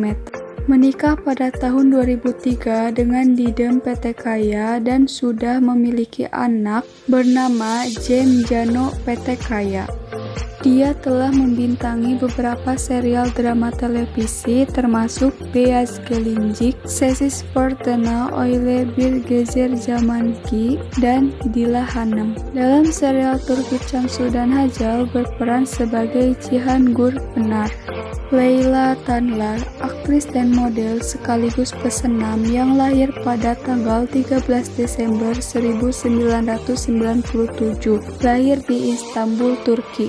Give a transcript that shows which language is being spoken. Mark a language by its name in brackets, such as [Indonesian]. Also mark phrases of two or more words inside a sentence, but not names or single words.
[Indonesian] Menikah pada tahun 2003 dengan Didem Petekkaya dan sudah memiliki anak bernama Cem Cano Petekkaya. Dia telah membintangi beberapa serial drama televisi termasuk Beyaz Gelincik, Sessiz Fırtına, Öyle Bir Gezer Zamanki, dan Dila Hanım. Dalam serial Turki Cansu dan Hazal berperan sebagai Cihan Gürpınar. Leyla Tanlar, aktris dan model sekaligus pesenam yang lahir pada tanggal 13 Desember 1997, lahir di Istanbul, Turki.